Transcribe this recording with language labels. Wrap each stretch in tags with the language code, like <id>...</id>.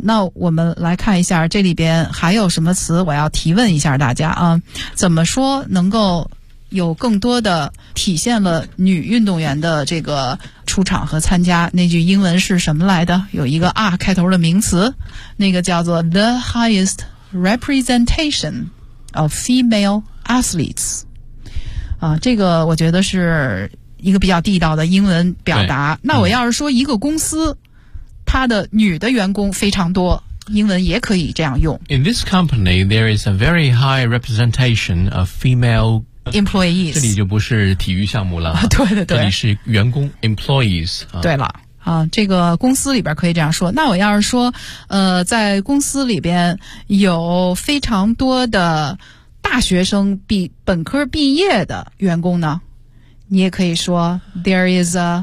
<zh>那我们来看一下这里边还有什么词我要提问一下大家啊，怎么说能够有更多的体现了女运动员的这个出场和参加，那句英文是什么来的，有一个 R 开头的名词，那个叫做</zh> <en>The highest representation of female athletes</en> <zh>啊，这个我觉得是一个比较地道的英文表达。那我要是说一个公司它的女的员工非常多，英文也可以这样用。</zh> <en>In this company, there is a very high representation of female employees.</en> <zh>这里就不是体育项目了。对对对。这里是员工 employees.、对了。啊，这个公司里边可以这样说。那我要是说在公司里边有非常多的大学生比本科毕业的员工呢，你也可以说</zh> <en>there is</en>